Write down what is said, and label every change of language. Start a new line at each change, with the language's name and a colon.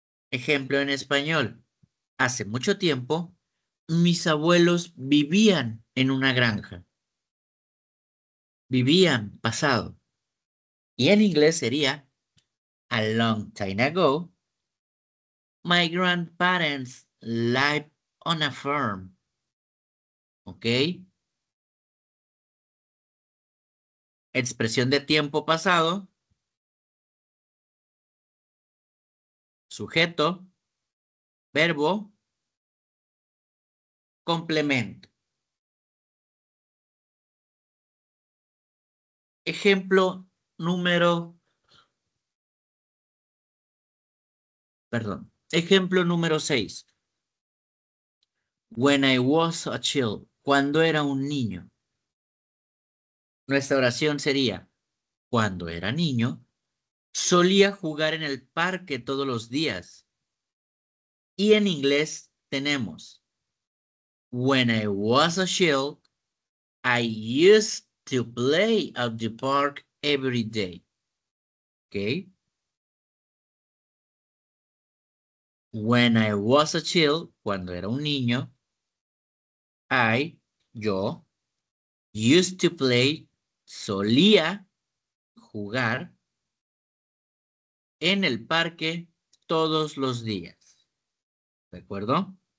Spanish: Ejemplo en español. Hace mucho tiempo, mis abuelos vivían en una granja. Vivían pasado. Y en inglés sería
English: a long time ago. My grandparents lived on a farm. ¿Ok?
Spanish: Expresión de tiempo pasado. Sujeto. Verbo. Complemento. Ejemplo número, Ejemplo número 6.
English: When I was a child.
Spanish: Cuando era un niño. Nuestra oración sería, cuando era niño, solía jugar en el parque todos los días. Y en inglés tenemos,
English: when I was a child, I used to play at the park every day. ¿Ok? When I was a child,
Spanish: cuando era un niño, yo,
English: used to play,
Spanish: solía jugar en el parque todos los días. ¿De acuerdo?